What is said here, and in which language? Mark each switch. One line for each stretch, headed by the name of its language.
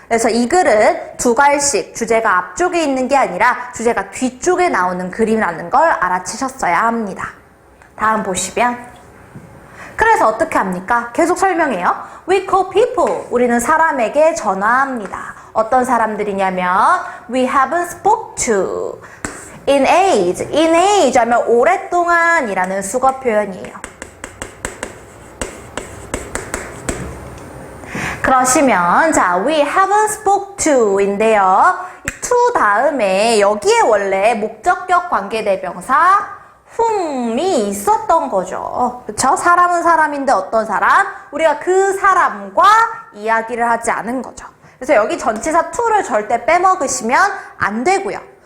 Korean: 그래서 이 글은 두 갈씩 주제가 앞쪽에 있는 게 아니라 주제가 뒤쪽에 나오는 글이라는 걸 알아채셨어야 합니다. 다음 보시면 그래서 어떻게 합니까? 계속 설명해요.
English: We call people.
Korean: 우리는 사람에게 전화합니다. 어떤 사람들이냐면
English: we haven't spoke to. In age. In age
Korean: 하면 오랫동안이라는 수거 표현이에요. 그러시면 자,
English: we haven't spoke to인데요.
Korean: 이 to 다음에 여기에 원래 목적격 관계대명사 whom이 있었던 거죠. 그쵸? 사람은 사람인데 어떤 사람? 우리가 그 사람과 이야기를 하지 않은 거죠. 그래서 여기 전치사 to를 절대 빼먹으시면 안 되고요.